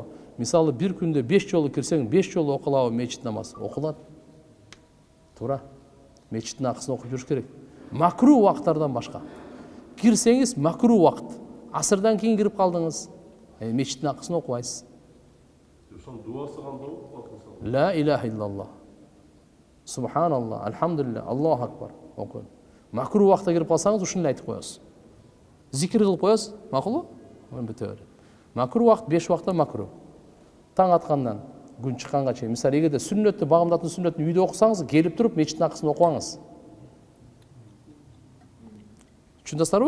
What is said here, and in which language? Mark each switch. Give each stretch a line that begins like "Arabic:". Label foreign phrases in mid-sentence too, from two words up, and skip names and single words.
Kyrgyz: Мисалы бир күндө 5 жолу кирсең, 5 жолу окулабы мечит намаз? Окулат. Туура. Мечиттин акысын окуп жүрүш керек. Макру убакыттардан башка. Кирсеңиз макру убакыт. Асырдан кийин кирип калдыңыз. Мечиттин акысын окубайсыз. Ошон дуасы кандай болот?
Arabic: لا إله إلا الله. سبحان الله، الحمد لله، الله أكبر.
Kyrgyz: Окуйм. Макру убакытта кирип калсаңыз, ушуну айтып коесуз. Зикир кылып коесуз, макулбу? Бүтө берет. Макру убакыт 5 убакытта макру. Таң аткандан күн чыкканга чейин. Мисалы, эгерде сүннөттү, багымдатын сүннөтүн үйдө окусаңыз, келип туруп мечиттин акысын окуңуз. Түшүндүңүздөрбү?